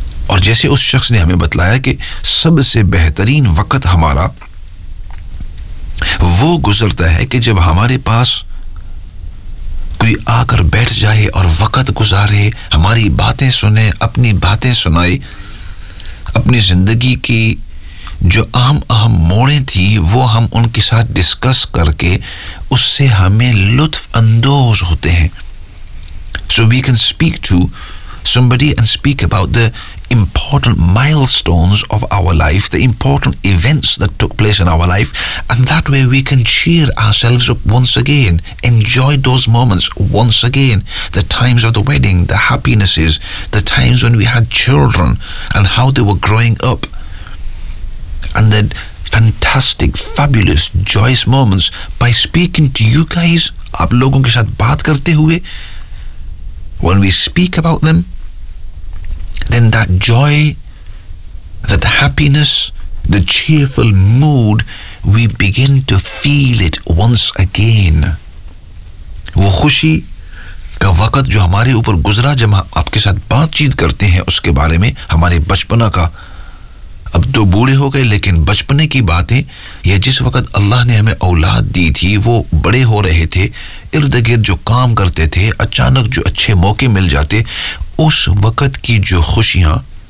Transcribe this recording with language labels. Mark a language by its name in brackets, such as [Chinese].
[Hindi] और जैसे उस शख्स ने हमें बतलाया कि सबसे बेहतरीन वक्त हमारा वो गुजरता है कि जब हमारे पास कोई आकर बैठ जाए और वक्त गुजारे, हमारी बातें सुने, अपनी बातें सुनाए, अपनी जिंदगी की जो अहम अहम मोड़े थी वो हम उनके साथ डिस्कस करके उससे हमें लुत्फ अंदोज होते हैं. [English] So we can speak to somebody and speak about the important milestones of our life, the important events that took place in our life, and that way we can cheer ourselves up once again, enjoy those moments once again, the times of the wedding, the happinesses, the times when we had children and how they were growing up, and the fantastic, fabulous, joyous moments. By speaking to you guys, [Hindi] aap logon ke saath baat karte hue, [English] when we speak about them, then that joy, that happiness, the cheerful mood, we begin to feel it once again. [Hindi] वो खुशी का वक्त जो हमारे ऊपर गुजरा जब हम आपके साथ बातचीत करते हैं उसके बारे में, हमारे बचपना का, अब तो बूढ़े हो गए लेकिन बचपने की बातें, या जिस वक्त अल्लाह ने हमें औलाद दी थी, वो बड़े हो रहे थे, इर्द गिर्द जो काम करते थे, अचानक जो अच्छे मौके मिल जाते, उस वक़्त की जो खुशियाँ